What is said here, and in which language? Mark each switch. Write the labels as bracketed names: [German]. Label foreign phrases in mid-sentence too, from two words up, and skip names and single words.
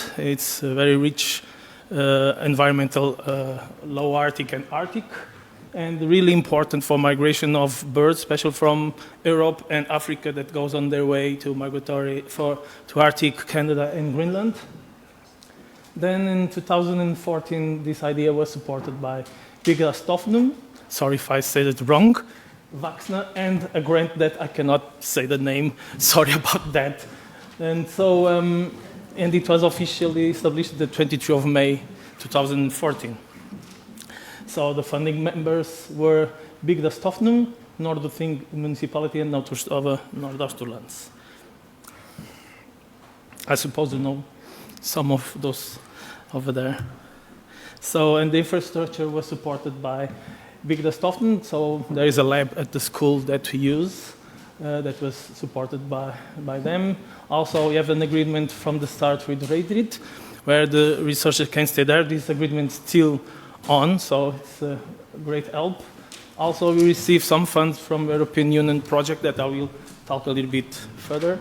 [English] It's a very rich environmental low Arctic and Arctic, and really important for migration of birds, especially from Europe and Africa that goes on their way to migratory to Arctic, Canada and Greenland. Then in 2014, this idea was supported by byggða stofnun, sorry if I said it wrong, Vaxna, and a grant that I cannot say the name, sorry about that. And so, and it was officially established the 23rd of May, 2014. So the funding members were byggða stofnun, Norðurþing municipality, and Náttúrustofa Norðausturlands. I suppose you know some of those over there. So, and the infrastructure was supported by byggða stofnun. So there is a lab at the school that we use that was supported by them. Also, we have an agreement from the start with Reidrit, where the researchers can stay there. This agreement is still on, so it's a great help. Also, we receive some funds from European Union project that I will talk a little bit further.